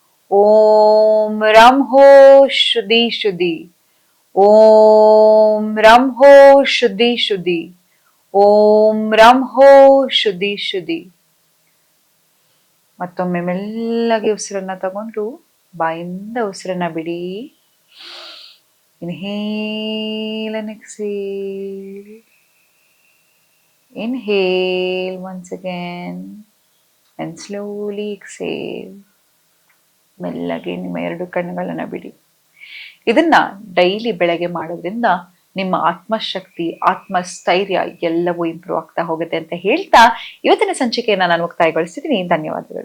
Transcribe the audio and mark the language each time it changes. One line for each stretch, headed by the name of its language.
Kannada: ಓಂ ರಾಮ್ ಹೋ ಶುದ್ಧಿ ಶುದ್ಧಿ. ಓಂ ರಾಮ್ ಹೋ ಶುದ್ಧಿ ಶುದ್ಧಿ. ಓಂ ರಾಮ್ ಹೋ ಶುದ್ಧಿ ಶುದ್ಧಿ. ಮತ್ತೊಮ್ಮೆ ಮೆಲ್ಲಗೆ ಉಸಿರನ್ನ ತಗೊಂಡು ಬಾಯಿಂದ ಉಸಿರನ್ನ ಬಿಡಿ.
English: Inhale and exhale. Inhale once again and slowly exhale.
Kannada: ಮೆಲ್ಲಗೆ ನಿಮ್ಮ 2 ಕಣ್ಣುಗಳನ್ನು ಬಿಡಿ. ಇದನ್ನ ಡೈಲಿ ಬೆಳಗ್ಗೆ ಮಾಡೋದ್ರಿಂದ ನಿಮ್ಮ ಆತ್ಮಶಕ್ತಿ, ಆತ್ಮಸ್ಥೈರ್ಯ ಎಲ್ಲವೂ ಇಂಪ್ರೂವ್ ಆಗ್ತಾ ಹೋಗುತ್ತೆ ಅಂತ ಹೇಳ್ತಾ ಇವತ್ತಿನ ಸಂಚಿಕೆಯನ್ನ ನಾನು ಮುಕ್ತಾಯಗೊಳಿಸ್ತಿದ್ದೀನಿ. ಧನ್ಯವಾದಗಳು.